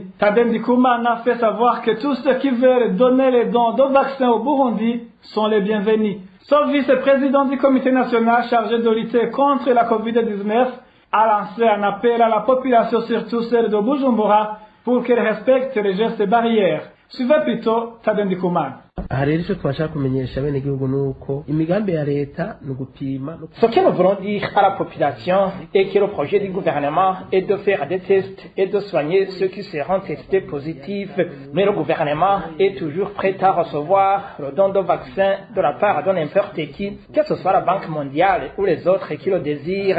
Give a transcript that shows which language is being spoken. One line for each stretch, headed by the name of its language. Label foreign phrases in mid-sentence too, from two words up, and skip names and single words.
French: Tadem Dikoumane a fait savoir que tous ceux qui veulent donner les dons de vaccins au Burundi sont les bienvenus. Son vice-président du comité national chargé de lutter contre la COVID-19 a lancé un appel à la population, surtout celle de Bujumbura, pour qu'elle respecte les gestes barrières. Suivez plutôt Tadem Dikoumane.
Rundi: aha rero icyo twashaka kumenyesha abenegihugu ni uko imigambi ya leta ni ugupima.
French: Ce que nous voulons dire à la population est que le projet du gouvernement est de faire des tests et de soigner ceux qui seront testés positifs. Mais le gouvernement est toujours prêt à recevoir le don de vaccin de la part de n'importe qui, que ce soit la Banque mondiale ou les autres qui le désirent.